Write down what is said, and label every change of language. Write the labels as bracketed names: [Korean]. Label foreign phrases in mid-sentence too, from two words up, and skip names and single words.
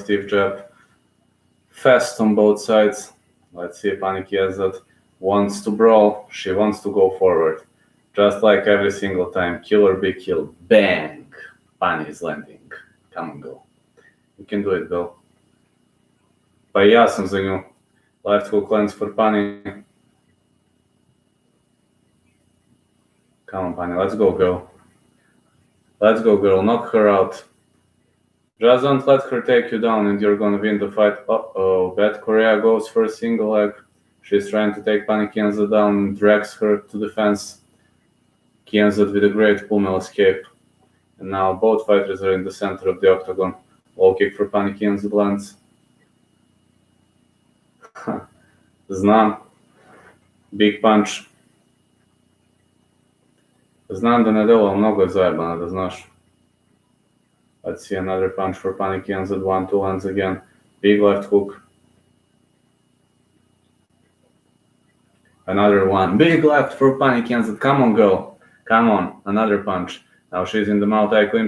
[English] Stiff jab. Fast on both sides. Let's see, Pani Kianzad wants to brawl. She wants to go forward. Just like every single time. Kill or be killed. Bang! Pani is landing. Come on, go. You can do it, girl. [Serbian] Pa I ja sam za nju. [English] Left hook lands for Pani. Come on, Pani. Let's go, girl. Let's go, girl. Knock her out. Just don't let her take you down and you're gonna win the fight. Uh-oh. Bet Korea goes for a single leg. She's trying to take Pani Kianzad down and drags her to the fence. Kianzad with a great pummel escape. And now both fighters are in the center of the octagon. Low kick for Pani Kianzad lands. [Serbian] Znam. [English] Big punch. [Serbian] Znam da ne deluje, mnogo je zajebana, da znaš. [English] Let's see another punch for Pani Kianzad. 1-2 lands again. Big left hook. Another one. Big left for Pani Kianzad. Come on, girl. Come on. Another punch. Now she's in the multi clinch.